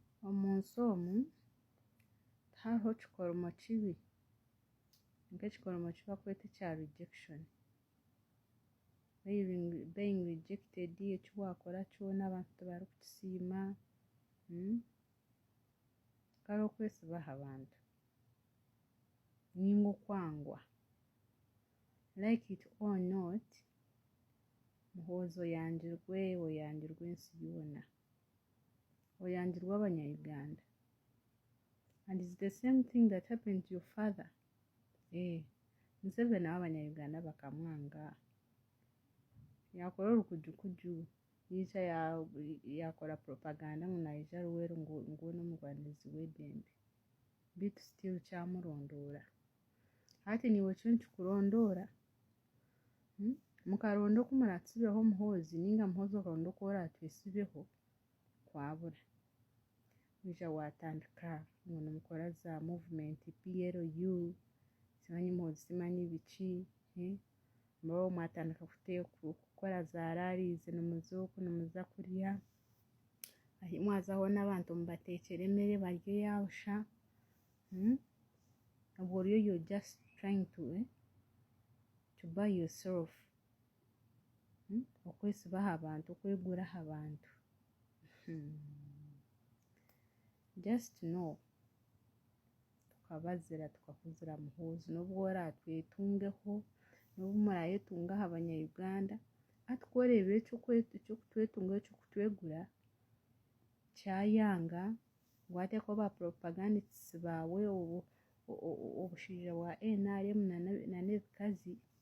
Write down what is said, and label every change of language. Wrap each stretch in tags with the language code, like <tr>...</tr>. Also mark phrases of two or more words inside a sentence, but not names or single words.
<nyn>omunsi omu hariho kikoromo kibi nk'ekikoromo kibakweta ekya rejection.</nyn> <en>Being rejected,</en> <nyn>eki wakora kyona abantu tibarikukisiima, kariho okwesiba aha bantu ninga okwangwa.</nyn> <en>Like it or not,</en> <nyn>muhoozi oyangirwe ensi yoona, oyangirwe abanya-Uganda.</nyn> <en>And it's the same thing that happened to your father.</en> <nyn>Museveni abanya-Uganda bakamwanga, yakora orukujukuju, yica yakora propaganda ngu naija Ruweru ngu n'omurwanirizi w'eddembe, bitu still kyamurondora. Hati niwe kyo nikikurondoora, mukaronda oku muratusibeho Muhoozi, ninga Muhoozi okaronda oku oratwesibeho, kwabura. Wija watandika ngu nimukora za movement PLU, simanyi Muhoozi simanyi biki, mbaho mwatandika kukora za rallies, nimuza oku nimuza kurya, ahi mwazaho n'abantu mubateekyere emere barye yabusha. Obwo oryo</nyn> <en>you're just trying to buy yourself.</en> <nyn>Okwesiba aha bantu, okwegura aha bantu.</nyn> <en>Just know,</en> <nyn>tukabazira tukakuzira Muhoozi n'obwo oratwetungeho, n'obu murayetunga aha banya-Uganda, atikureebera ekyokutwetungaho ekyokutwegura kyayanga, ngwateeko ba propagandists baawe obushaija bwa NRM na n'ebikazi,</nyn>